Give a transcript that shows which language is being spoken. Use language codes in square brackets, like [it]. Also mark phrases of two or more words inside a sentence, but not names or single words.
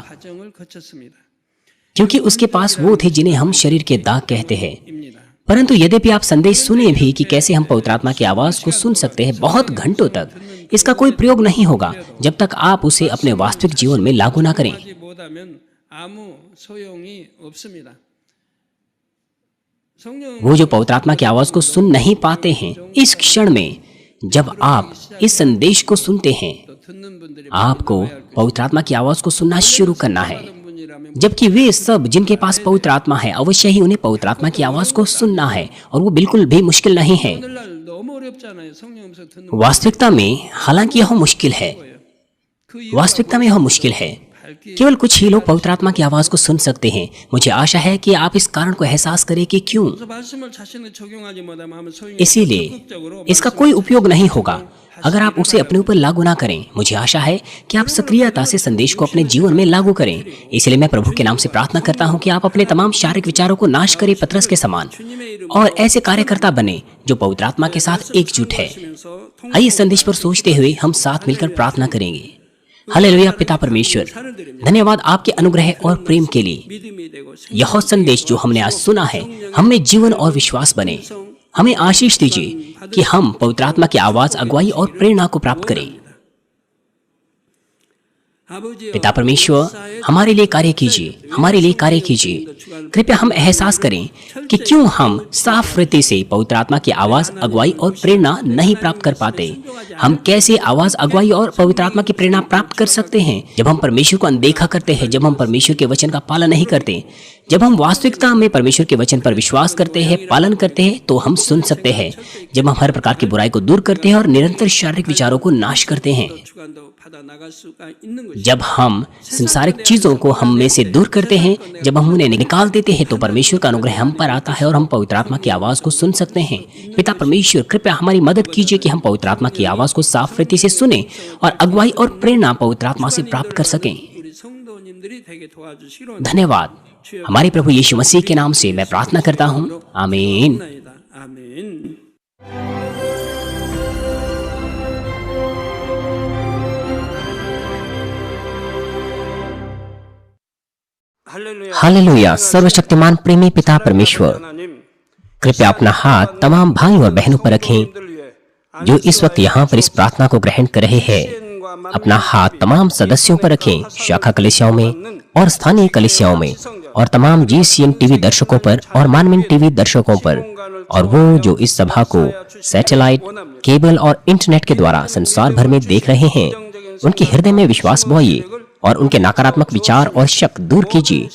[ko] 과정을 거쳤습니다. [hi] क्योंकि उसके पास वो थे जिन्हें हम शरीर के दाग कहते हैं। [ko] 입니다. [hi] परंतु यद्यपि आप संदेश सुने भी कि कैसे हम पवित्र आत्मा की आवाज को सुन सकते हैं बहुत घंटों तक, इसका कोई प्रयोग नहीं होगा जब तक आप उसे अपने वास्तविक जीवन में लागू ना करें। [ko] 하지 못하면 아무 소용이 없습니다. 성령 [hi] वो जो पवित्र आत्मा की आवाज को सुन नहीं पाते हैं, इस क्षण में जब आप इस संदेश को सुनते हैं, [ko] 또 듣는 분들이 [hi] आपको पवित्र आत्मा की आवाज को सुनना शुरू करना है। [ko] 많은 분이라면 [hi] जबकि वे सब जिनके पास पवित्र आत्मा है, अवश्य ही उन्हें पवित्र आत्मा की आवाज को सुनना है, और वो बिल्कुल भी मुश्किल नहीं है। [ko] 오늘날 너무 어렵잖아요. 성령 음성 듣는 [hi] वास्तविकता में हालांकि यह मुश्किल है, [ko] 그 [hi] वास्तविकता में यह मुश्किल है। केवल कुछ ही लोग पवित्र आत्मा की आवाज को सुन सकते हैं। मुझे आशा है कि आप इस कारण को एहसास करें कि क्यों। [ko] 그래서 말씀을 자신을 적용하지 못하면 아무 소용이 [hi] इसीलिए [ko] 적극적으로 [hi] इसका कोई उपयोग नहीं होगा अगर आप उसे अपने ऊपर लागू ना करें। मुझे आशा है कि आप सक्रियता से संदेश को अपने जीवन में लागू करें। इसलिए मैं प्रभु के नाम से प्रार्थना करता हूं कि आप अपने तमाम शारीरिक विचारों को नाश करें पतरस के समान, और ऐसे कार्यकर्ता बने जो पवित्र आत्मा के साथ एकजुट है। [ko] 하시면서 [hi] आइए संदेश पर सोचते हुए हम साथ मिलकर प्रार्थना करेंगे। हालेलुया। पिता परमेश्वर, धन्यवाद आपके अनुग्रह और प्रेम के लिए। [ko] 믿음이 되고 [hi] यह संदेश जो हमने आज सुना है, हमें जीवन और विश्वास बने। हमें आशीष दीजिए कि हम पवित्र आत्मा की आवाज, अगुवाई और प्रेरणा को प्राप्त करें। [ko] 아버지여 [hi] पिता परमेश्वर, हमारे लिए कार्य कीजिए, हमारे लिए कार्य कीजिए। कृपया हम एहसास करें कि क्यों हम साफ हृदय से पवित्र आत्मा की आवाज, अगुवाई और प्रेरणा नहीं प्राप्त कर पाते। हम कैसे आवाज, अगुवाई और पवित्र आत्मा की प्रेरणा प्राप्त कर सकते हैं जब हम परमेश्वर को अनदेखा करते हैं, जब हम परमेश्वर के वचन का पालन नहीं करते। जब हम वास्तविकता में परमेश्वर के वचन पर विश्वास करते हैं, पालन करते हैं, तो हम सुन सकते हैं। जब हम हर प्रकार की बुराई को दूर करते हैं और निरंतर शारीरिक विचारों को नाश करते हैं, [ko] 주관도 받아 나갈 수가 있는 것이 [hi] जब हम संसारिक चीजों को हम में से दूर करते हैं, जब हम उन्हें निकाल देते हैं, तो परमेश्वर का अनुग्रह हम पर आता है और हम पवित्र आत्मा की आवाज को सुन सकते हैं। पिता परमेश्वर, कृपया हमारी मदद कीजिए कि हम पवित्र आत्मा की आवाज को साफ रीति से सुने और अगुवाई और प्रेरणा पवित्र आत्मा से प्राप्त कर सकें। [ko] 우리 성도님들이 되게 도와주시로 [hi] धन्यवाद। हमारे प्रभु यीशु मसीह के नाम से मैं प्रार्थना करता हूँ, आमीन। [ko] 아멘. 할렐루야. [hi] हालेलुया। सर्वशक्तिमान प्रेमी पिता परमेश्वर, [ko] 하나님, [hi] कृपया अपना हाथ तमाम भाई और बहनों पर रखें [ko] 들 위해 [hi] जो इस वक्त यहाँ पर इस प्रार्थना को ग्रहण कर रहे हैं। अपना हाथ तमाम सदस्यों पर रखें, शाखा कलीसियाओं में और स्थानीय कलीसियाओं में, और तमाम GCN टीवी दर्शकों पर और मानविन टीवी दर्शकों पर, और वो जो इस सभा को सैटेलाइट, केबल और इंटरनेट के द्वारा संसार भर में देख रहे हैं, उनके हृदय में विश्वास बोइए और उनके नकारात्मक विचार और शक दूर कीजिए।